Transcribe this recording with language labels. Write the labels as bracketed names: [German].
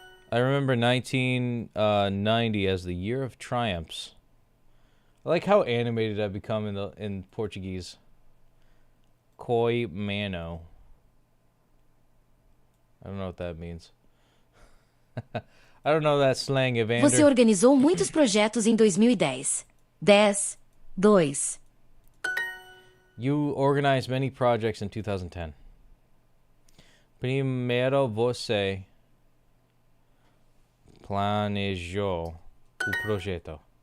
[English] I remember 1990 as the year of triumphs. I like how animated I've become in Portuguese. [Portuguese] Coi mano. [English] I don't know what that means. I don't know that slang, Evander. [Portuguese] Você organizou muitos projetos em 2010. [English] 10, 2. You organized many projects in 2010. [Portuguese] Primeiro você planejou o projeto.